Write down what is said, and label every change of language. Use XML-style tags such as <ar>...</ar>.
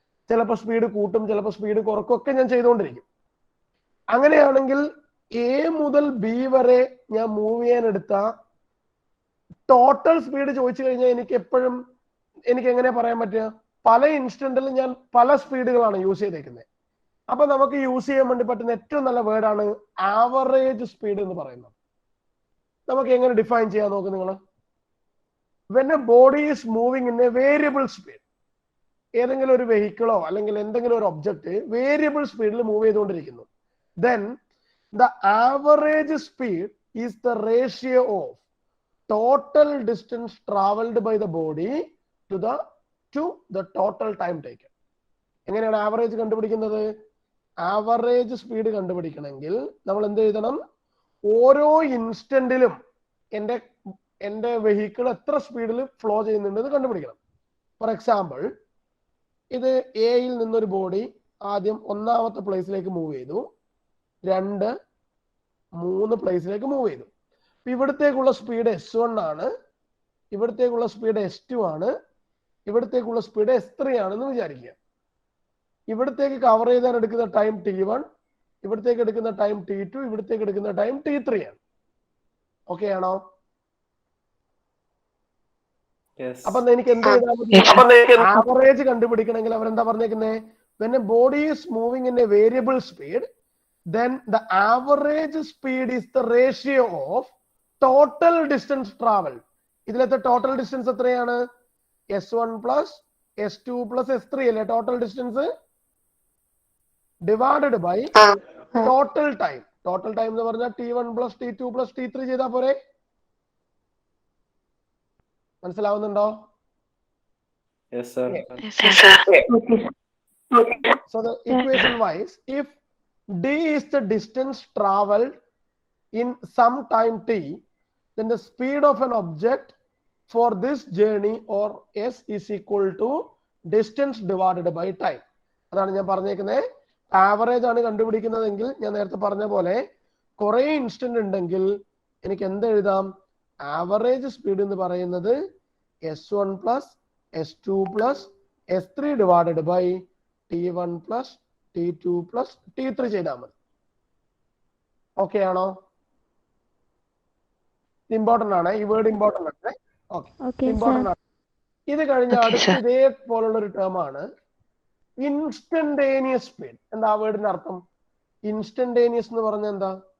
<ml>ചിലപ്പോൾ സ്പീഡ് കൂട്ടും, ചിലപ്പോൾ സ്പീഡ് കുറക്കൊക്കെ ഞാൻ ചെയ്തുകൊണ്ടിരിക്കും. അങ്ങനെയാണെങ്കിൽ എ മുതൽ ബി വരെ ഞാൻ മൂവ് ചെയ്യാൻ എടുത്ത ടോട്ടൽ സ്പീഡ് ചോദിച്ചു കഴിഞ്ഞാൽ എനിക്ക് എങ്ങനെ പറയാൻ പറ്റുക? പല ഇൻസ്റ്റന്റിൽ ഞാൻ പല സ്പീഡുകളാണ് യൂസ് ചെയ്തേക്കുന്നത്. അപ്പൊ നമുക്ക് യൂസ് ചെയ്യാൻ വേണ്ടി പറ്റുന്ന ഏറ്റവും നല്ല വേർഡാണ് ആവറേജ് സ്പീഡ് എന്ന് പറയുന്നത്. നമുക്ക് എങ്ങനെ ഡിഫൈൻ ചെയ്യാൻ നോക്ക് നിങ്ങൾ.</ml> <en>when a body is moving in a variable speed,</en> <ml>ഏതെങ്കിലും ഒരു വെഹിക്കിളോ അല്ലെങ്കിൽ എന്തെങ്കിലും ഒരു ഒബ്ജക്റ്റ് വേരിയബിൾ സ്പീഡിൽ മൂവ് ചെയ്തുകൊണ്ടിരിക്കുന്നു,</ml> <en>then the average speed is the ratio of total distance traveled by the body to the total time taken.</en> <ml>എങ്ങനെയാണ് average കണ്ടുപിടിക്കുന്നത്? Average speed കണ്ടുപിടിക്കണമെങ്കിൽ നമ്മൾ എന്ത് എഴുതണം? ഓരോ ഇൻസ്റ്റന്റിലും എന്റെ വെഹിക്കിൾ എത്ര സ്പീഡിൽ ഫ്ലോ ചെയ്യുന്നുണ്ടെന്ന് കണ്ടുപിടിക്കണം. ഫോർ എക്സാമ്പിൾ, ഇത് എയിൽ നിന്നൊരു ബോഡി ആദ്യം 1ാമത്തെ പ്ലേസിലേക്ക് മൂവ് ചെയ്തു, 2, 3 പ്ലേസിലേക്ക് മൂവ് ചെയ്തു. ഇവിടത്തേക്കുള്ള സ്പീഡ് S1 ആണ്, ഇവിടത്തേക്കുള്ള സ്പീഡ് S2 ആണ്, ഇവിടത്തേക്കുള്ള സ്പീഡ് S3 ആണെന്ന് വിചാരിക്കുക. ഇവിടത്തേക്ക് കവർ ചെയ്താൻ എടുക്കുന്ന ടൈം T1, ഇവിടത്തേക്ക് എടുക്കുന്ന ടൈം T2, ഇവിടത്തേക്ക് എടുക്കുന്ന ടൈം T3 ആണ്. ഓക്കെ ആണോ? അപ്പൊ എനിക്ക് എന്ത് ചെയ്താൽ മതി? ആവറേജ് കണ്ടുപിടിക്കണമെങ്കിൽ അവരെന്താ പറഞ്ഞേക്കുന്നത്?</ml> <en>when a body is moving in a variable speed, then the average speed is the ratio of total distance traveled.</en> <ml>ഇതിലത്തെ ടോട്ടൽ ഡിസ്റ്റൻസ് എത്രയാണ്? S1 plus S2 plus S3 അല്ലേ total distance, divided by total time. Total time എന്ന് പറഞ്ഞാൽ T1 plus T2 plus T3 ചെയ്താൽ പോരെ? മനസ്സിലാവുന്നുണ്ടോ?</ml> <en>Yes, sir. Yes, sir. So the equation wise, if d is the distance traveled in some time t, then the speed of an object for this journey or s is equal to distance divided by time.</en> <ml>അതാണ് ഞാൻ പറഞ്ഞേക്കുന്നത്. Average ആണ് കണ്ടുപിടിക്കുന്നതെങ്കിൽ ഞാൻ നേരത്തെ പറഞ്ഞ പോലെ കുറെ instant ഉണ്ടെങ്കിൽ എനിക്ക് എന്ത് എഴുതാം? ആവറേജ് സ്പീഡ് എന്ന് പറയുന്നത് S1 plus</ml> <en>S2 plus S3 divided by T1 plus T2 plus T3</en> <ml>ചെയ്താൽ മതി. ഓക്കെ ആണോ? ഇമ്പോർട്ടന്റ് ആണ്, ഈ വേർഡ് ഇമ്പോർട്ടന്റ് ആണ്. ഓക്കെ, ഇമ്പോർട്ടന്റ് ആണ്. ഇത് കഴിഞ്ഞ അടുത്ത ഇതേപോലുള്ള ഒരു ടേം ആണ് ഇൻസ്റ്റന്റേനിയസ് സ്പീഡ്. എന്താ വേർഡിന്റെ അർത്ഥം? ഇൻസ്റ്റന്റേനിയസ് എന്ന് പറഞ്ഞാൽ എന്താ?</ml>